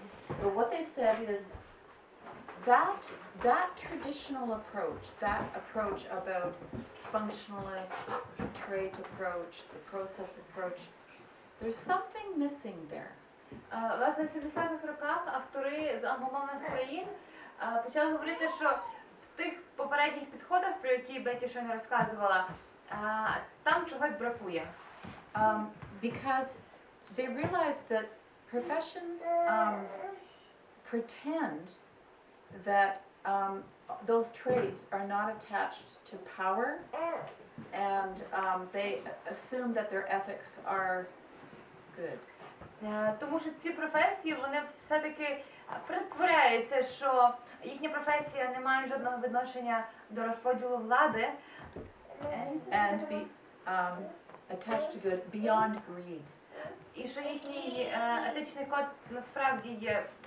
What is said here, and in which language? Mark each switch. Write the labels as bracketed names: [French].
[English] But what they said is that traditional approach, that approach about functionalist, trait approach, the process approach, there's something missing there. [Ukrainian] Власне, в 70-х роках автори з англомовних країн почали говорити, що в тих попередніх підходах, про які Беті щойно розказувала, там чогось бракує. [English] Because they realized that professions pretend that those traits are not attached to power, and they assume that their ethics are good. [Ukrainian] Тому що ці професії, вони все-таки притворяються, що їхня професія не має жодного відношення до розподілу влади. [English] And be attached to good beyond greed. [Ukrainian] І що їхній етичний код насправді є